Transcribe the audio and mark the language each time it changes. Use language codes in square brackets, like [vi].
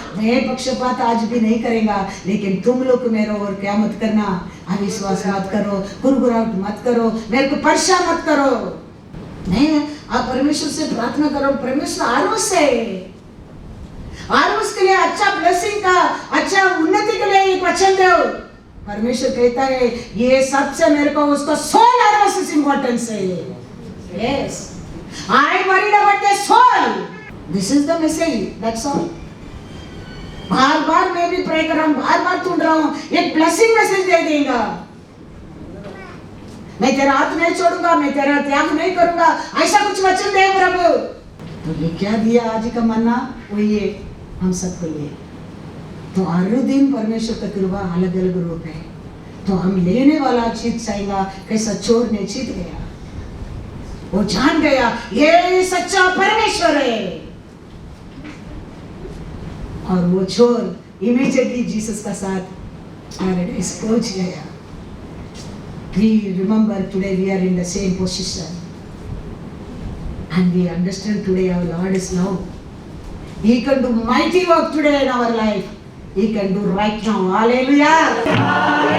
[hi] मैं पक्षपात आज भी नहीं करेगा, लेकिन तुम लोग मेरे और क्या मत करना, अविश्वास मत करो, गुरगुराहट मत करो, मेरे को परेशान मत करो। मैं आप परमेश्वर से प्रार्थना करो, परमेश्वर आरोस है, आरोस के लिए अच्छा ब्लेसिंग का, अच्छा उन्नति के लिए एक वचन दो। परमेश्वर कहता है, ये सबसे मेरे को उसका सोल आरोस इम्पोर्टेंस है। [en] Yes, I worried about their soul. This is the message. That's all. [hi] बार बार मैं भी प्रे कर रहा हूँ, बार बार ढूंढ रहा हूँ, एक ब्लेसिंग मैसेज दे देगा। मैं तेरा हाथ नहीं छोड़ूंगा, मैं तेरा त्याग नहीं करूंगा, ऐसा कुछ वचन दे प्रभु। तो ये क्या दिया आज का मन्ना, वो ये हम सबको लिए। तो हर दिन परमेश्वर का कृपा अलग अलग रूप है। तो हम लेने वाला चीज चाहेगा, कैसा चोर ने जीत गया, वो जान गया ये सच्चा परमेश्वर है, और वो चोर इमीडिएटली जीसस का साथ पैराडाइज पहुंच गया। [en] We remember today we are in the same position, and we understand today our Lord is love. He can do mighty work today in our life. He can do right now. Hallelujah.